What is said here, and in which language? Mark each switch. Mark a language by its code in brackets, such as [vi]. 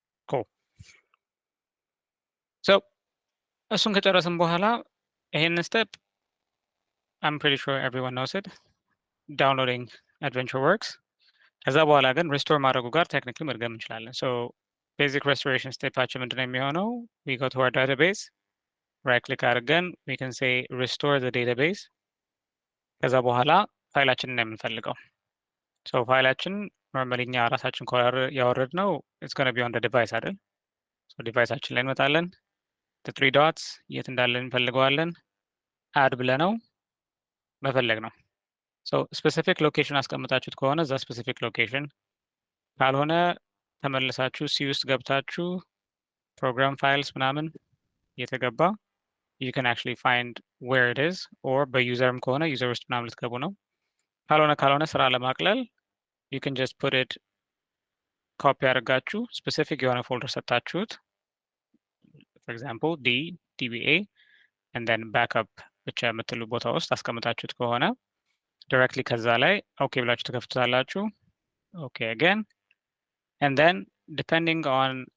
[am] ኮል። ሶ እሱን ከጨረስን በኋላ ይሄንን ስቴፕ [en] I'm pretty sure everyone knows it, downloading AdventureWorks. [am] ከዛ በኋላ ግን ሪስቶር ማድረጉ ጋር ቴክኒክሊ መድገም እንችላለን። ሶ ቤዚክ ሬስቶሬሽን ስቴፓችን ምንድነው የሚሆነው? [en] we go to our database, right click [am] አድርገን [en] we can say restore the database. [am] ከዛ በኋላ ፋይላችንን ነው የምንፈልገው። ሶ ፋይላችን ኖርማሊ እኛ ራሳችን ያወረድነው [en] it's going to be on the device [am] አይደል? ሶ ዲቫይሳችን ላይ እንመጣለን። [en] the three dots [am] የት እንዳለን እንፈልገዋለን። add ብለነው መፈለግ ነው። ሶ ስፔሲፊክ ሎኬሽን አስቀምጣችሁት ከሆነ እዛ ስፔሲፊክ ሎኬሽን፣ ካልሆነ ተመልሳችሁ ሲ ውስጥ ገብታችሁ ፕሮግራም ፋይልስ ምናምን እየተገባ [en] you can actually find where it is, or by user [am] ከሆነ user ውስጥ ምናምን ልትገቡ ነው። ካልሆነ ስራ ለማቅለል [en] you can just put it [am] copy አድርጋችሁ specific የሆነ folder ሰጣችሁት, for example DBA and then backup ብቻ የምትሉ ቦታ ውስጥ አስቀምጣችሁት ከሆነ directly ከዛ ላይ ኦኬ ብላችሁ ተከፍቱታላችሁ። [en] okay again, and then depending on